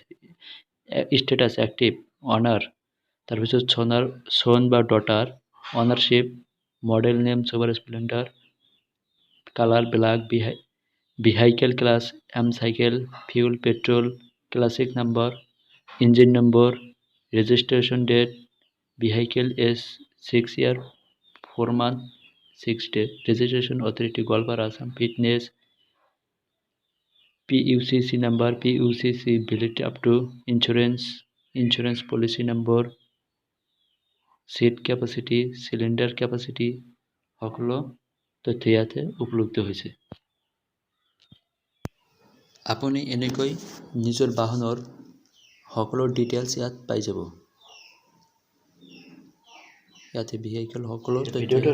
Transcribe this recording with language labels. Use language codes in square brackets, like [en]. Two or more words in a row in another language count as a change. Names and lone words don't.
[en] status active, owner, তাৰপিছত son or daughter, ownership, model name Super Splendor, color black, vehicle class M cycle, fuel petrol, chassis number, engine number, registration date, vehicle age 6 year 4 month 6 day, registration authority গোৱালপাৰা আসাম, ফিটনেছ, PUCC number, PUCC validity up to, insurance policy number, seat capacity, cylinder capacity, [as] সকলো তথ্য ইয়াতে উপলব্ধ হৈছে। আপুনি এনেকৈ নিজৰ বাহনৰ সকলো ডিটেইলছ ইয়াত পাই যাব। ইয়াতে ভেহিকেল সকলো তথ্য ভিডিঅ'টো